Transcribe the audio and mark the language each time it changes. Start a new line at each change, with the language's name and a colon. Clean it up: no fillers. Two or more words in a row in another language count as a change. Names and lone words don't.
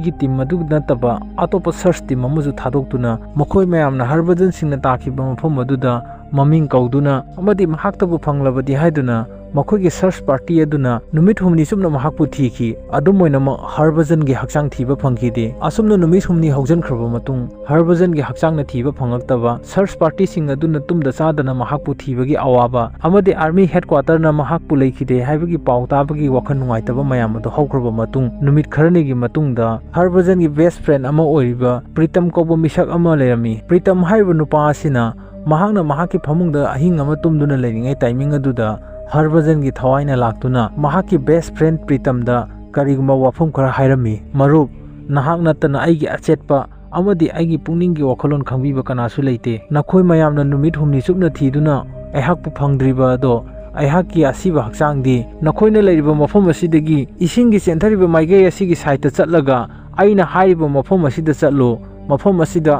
Manipuri: gi team adu nataba atopa
English: search team
Manipuri: amuju thadokduna makhoi mayamna Harbhajan Singhna takhiba mafam aduda maming kauduna amadi mahaktabu phanglabadi haiduna makhogi
English: search party
Manipuri: aduna numit humni sumna mahakpu thiki adumoina Harbhajan gi hakchang thiba phangkhide asumna numit humni haujan khraba matung Harbhajan gi hakchang na thiba phangaktaba
English: search party
Manipuri: sing aduna tumda sadana mahakpu thibagi awaba amadi
English: army headquarter
Manipuri: na mahakpu leikhide haibagi pawtabagi wakhan nungaitaba mayam adu haukraba matung numit kharani gi matungda Harbhajan gi
English: best friend
Manipuri: ama oiriba Pritam kobo misak ama lerami Pritam haiba nupa asina mahakna mahaki phamungda ahing ama tumduna leiringai timing aduda Harbhajan gi Thawai na laktuna mahaki
English: best friend
Manipuri: Pritam da kariguma wafum khara hairami marup nahak natana aigi achetpa amadi aigi pungningi wakhalon khangbiba kanasu leite nakhoi mayamna numit humni supna thiduna aihakpu phangdriba ado aihaki asiba hakchangdi nakhoina leiriba mafam asidagi isingi chenthariba maigei asigi site chatlaga aina hairiba mafam asida chatlo mafam asida